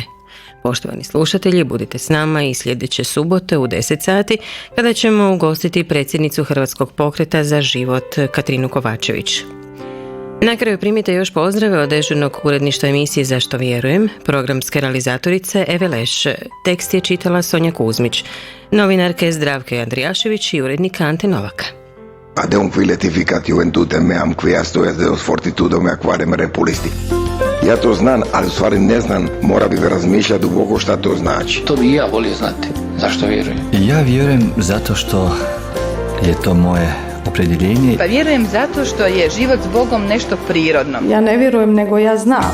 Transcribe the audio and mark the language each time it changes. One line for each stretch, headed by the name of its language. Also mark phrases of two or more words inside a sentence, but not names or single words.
Croatian: Poštovani slušatelji, budite s nama i sljedeće subote u 10 sati kada ćemo ugostiti predsjednicu Hrvatskog pokreta za život Katrinu Kovačević. Na kraju primite još pozdrave od dežurnog uredništva emisije Zašto vjerujem, programske realizatorice Eve Leš, tekst je čitala Sonja Kuzmić, novinarke Zdravke Andrijašević i urednika Ante Novaka.
Latin: Adeum qui letificat juventutem meam quia stojas deus fortitudo mea quarem repulisti.
Croatian: Ja to znam, ali u stvari ne znam, mora bi razmišljati duboko šta to znači. To bi i ja volio znati. Zašto vjerujem? Ja vjerujem zato što je to moje opredjeljenje. Pa vjerujem zato što je život s Bogom nešto prirodno. Ja ne vjerujem, nego ja znam.